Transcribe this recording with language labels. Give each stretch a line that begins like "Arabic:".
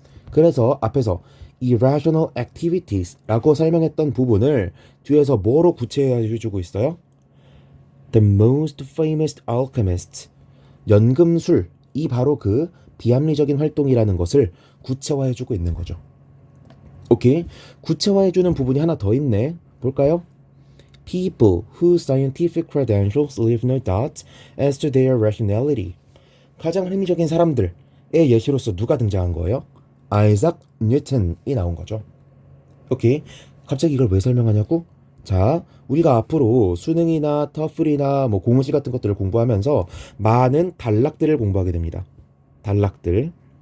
Korean: 그래서 앞에서 irrational activities라고 설명했던 부분을 뒤에서 뭐로 구체화해주고 있어요?
English: The most famous alchemist,
Korean: 연금술, 이 바로 그 비합리적인 활동이라는 것을 구체화해주고 있는 거죠. 오케이, 구체화해주는 부분이 하나 더 있네. 볼까요?
English: People whose scientific credentials leave no doubt as to their rationality.
Korean: 가장 합리적인 사람들의 예시로서 누가 등장한 거예요? 아이작 뉴턴이 나온 거죠. 오케이, 갑자기 이걸 왜 설명하냐고? 자, 우리가 앞으로 수능이나 터플이나 뭐 공시 같은 것들을 공부하면서 많은 단락들을 공부하게 됩니다. 단락들.